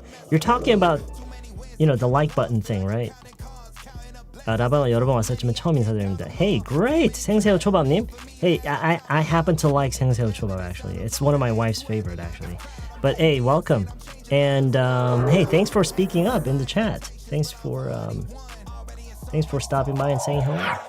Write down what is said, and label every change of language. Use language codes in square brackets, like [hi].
[en] You're talking about, the like button thing, right? [ko] 라방은 여러 번 왔었지만 처음 인사드립니다. [en] Hey, great! 생새우 초밥님. Hey, I happen to like 생새우 초밥, actually. It's one of my wife's favorite, actually. But hey, welcome. And hey, thanks for speaking up in the chat. Thanks for stopping by and saying hello.